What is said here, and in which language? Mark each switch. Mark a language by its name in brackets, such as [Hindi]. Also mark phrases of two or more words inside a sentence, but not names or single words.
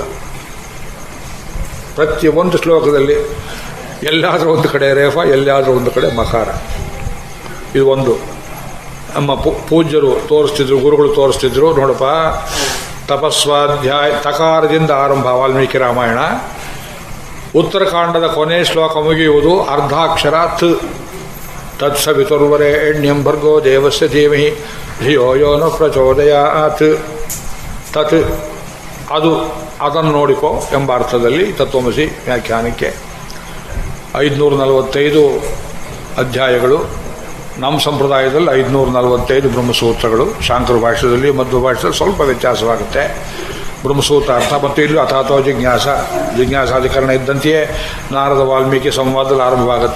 [Kannada] ಪ್ರತಿಯೊಂದು ಶ್ಲೋಕದಲ್ಲಿ ಎಲ್ಲಾದರೂ ಒಂದು ಕಡೆ ರೇಫ, ಎಲ್ಲಾದರೂ ಒಂದು ಕಡೆ ಮಕಾರ. ಇದು ಒಂದು ನಮ್ಮ ಪೂಜ್ಯರು ತೋರಿಸ್ತಿದ್ರು, ಗುರುಗಳು ತೋರಿಸ್ತಿದ್ರು. ನೋಡಪ್ಪ, ತಪಸ್ವಾಧ್ಯಾಯ ತಕಾರದಿಂದ ಆರಂಭ ವಾಲ್ಮೀಕಿ ರಾಮಾಯಣ. ಉತ್ತರಕಾಂಡದ ಕೊನೆ ಶ್ಲೋಕ ಮುಗಿಯುವುದು ಅರ್ಧಾಕ್ಷರ ತ್. [Sanskrit] ತತ್ಸವಿತುರ್ವರೆಣ್ಯಂ ಭರ್ಗೋ ದೇವಸ್ಯ ಧೀಮಹಿ ಧಿಯೋ ಯೋ ನ ಪ್ರಚೋದಯಾತ್. [Kannada] ತತ್ ಅದನ್ನು ನೋಡಿಕೋ ಎಂಬ ಅರ್ಥದಲ್ಲಿ ತತ್ವಮಸಿ ವ್ಯಾಖ್ಯಾನಕ್ಕೆ 545 ಅಧ್ಯಾಯಗಳು. ನಮ್ಮ ಸಂಪ್ರದಾಯದಲ್ಲಿ 545 ಬ್ರಹ್ಮಸೂತ್ರಗಳು. ಶಾಂಕರ ಭಾಷ್ಯದಲ್ಲಿ ಮಧ್ವ ಭಾಷೆಯಲ್ಲಿ ಸ್ವಲ್ಪ ವ್ಯತ್ಯಾಸವಾಗುತ್ತೆ. ಬ್ರಹ್ಮಸೂತ್ರ ಅರ್ಥ ಮತ್ತು ಇಲ್ಲಿ ಅಥಾತೋ ಜಿಜ್ಞಾಸಾಧಿಕರಣ ಇದ್ದಂತೆಯೇ ನಾರದ ವಾಲ್ಮೀಕಿ ಸಂವಾದದಲ್ಲಿ ಆರಂಭವಾಗುತ್ತೆ.